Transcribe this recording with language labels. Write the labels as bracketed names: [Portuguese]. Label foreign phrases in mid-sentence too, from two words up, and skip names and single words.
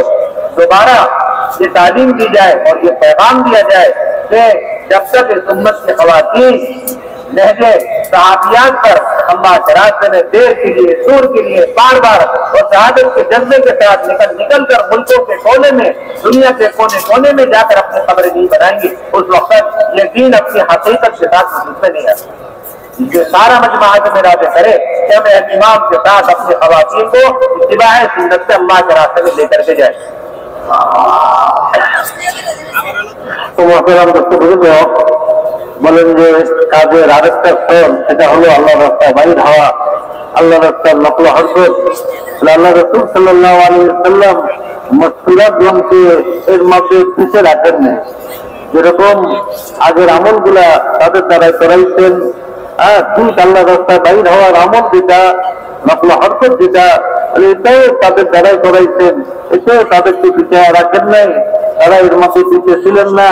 [Urdu] دوبارہ یہ تعلیم دی جائے اور یہ پیغام دیا جائے کہ جب تک اس امت کی خواتین لہجے صحابیات پر اللہ کے راستے میں دیر کے لیے سور کے لیے بار بار اور شہادت کے جذبے کے ساتھ نکل کر ملکوں کے کونے میں دنیا کے کونے کونے میں جا کر اپنے قبریں نہیں بنائیں گی، اس وقت تک یہ دین اپنی حقیقت کے ساتھ وجود میں نہیں آتا۔ یہ سارا مجمع ارادہ کرے کہ ہم اہتمام کے ساتھ اپنی خواتین کو اتباع سنت سے اللہ کے راستے میں لے کر کے جائیں۔ [Bangla] تو বলেন যে কাজের আরেকটা স্তর, সেটা হলো আল্লাহ রাস্তায় বাইর হওয়া, আল্লাহ রাস্তার নকল হরকত। আল্লাহ রসুল [Arabic] صلى الله عليه وسلم [Bangla] মাসকুরাত গ্রন্থে এর মধ্যে পিছিয়ে রাখেন না। যেরকম আগের আমলগুলা তাদের দ্বারা করাইছেন, ঠিক আল্লাহ রাস্তায় বাইর হওয়ার আমল যেটা, নকল হরকত যেটা, এটাও তাদের দ্বারাই করাইছেন, এটাও তাদেরকে পিছিয়ে রাখেন নাই, তারা এর মধ্যে পিছিয়ে ছিলেন না।